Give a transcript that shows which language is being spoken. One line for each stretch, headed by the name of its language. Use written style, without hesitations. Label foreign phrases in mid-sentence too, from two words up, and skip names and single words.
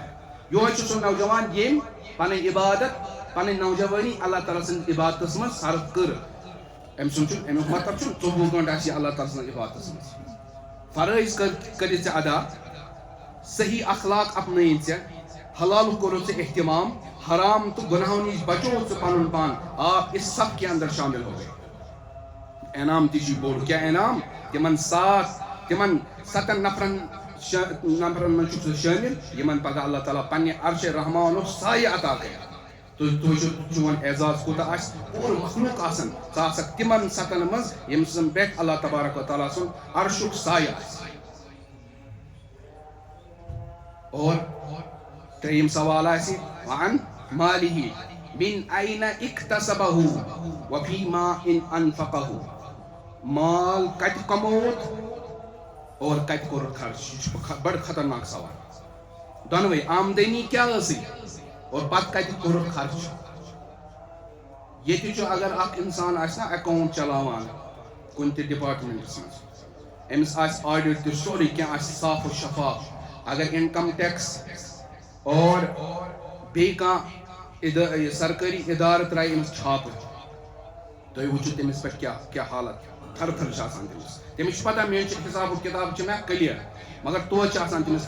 Kashmiri: ہے یہوے چھُ سُہ نوجوان ییٚمۍ پنٕنۍ عبادت پنٕنۍ نوجوانی اللہ تعالیٰ سٕنٛدِ عبادتس منٛز صرف کٔر أمۍ سُنٛد چھُ امیُک مطلب چھُنہٕ 24 گٲنٛٹہٕ آسہِ اللہ تعالیٰ سٕنٛدِ عبادتس منٛز فرٲیض کٔرِتھ ژےٚ ادا صحیح اخلاق اپنٲیِتھ ژےٚ حلالُک کوٚرُتھ ژےٚ اہتمام حرام تہٕ گُنہو نِش بچووُتھ ژٕ پنُن پان
Urdu: آپ اس سب کے اندر شامل ہو گئے
Kashmiri: انعام تہِ چھُ بوٚڑ کیٛاہ انعام تِمن 7 نفرن منٛز چھُکھ ژٕ شٲمِل یِمن پگہہ اللہ تعالیٰ پننہِ عرشِ رحمانُک سایہِ عطا کرِ تہٕ چون اعزاز کوٗتاہ آسہِ پوٗرٕ مخلوق آسن ژٕ آسکھ تِمن 7 منٛز ییٚمہِ سٕنٛدِ پٮ۪ٹھ اللہ تبارک و تعالیٰ سُنٛد عرشُک سایہِ آسہِ اور ترٛیٚیِم سوال آسہِ
Arabic: وعن مالِہ من أين اکتسبہ وفیما انفقہ
Kashmiri: مال کتہِ کمووُتھ اور کتہِ کوٚرُتھ خرچ یہ چھُ بڑٕ خطرناک سوال دۄنوے آمدنی کیٛاہ ٲسٕے اور پتہٕ کتہِ کوٚرُتھ خرچ ییٚتہِ چھُ اگر اکھ انسان آسہِ نا اکاؤنٹ چلاوان کُنہِ تہِ ڈپارٹمنٹس منٛز أمِس آسہِ آڈِٹ تہِ سورُے کینٛہہ آسہِ صاف و شفاف اگر انکم ٹیکس اور بیٚیہِ کانٛہہ سرکٲری ادارٕ ترٛایہِ أمِس چھاپہٕ تُہۍ وٕچھِو تٔمِس پٮ۪ٹھ کیٛاہ حالت تھر تھر چھِ آسان تٔمِس چھُ پتہ میٲنۍ حساب و کِتاب چھِ مےٚ کٔلیر مگر توتہِ چھِ آسان تٔمِس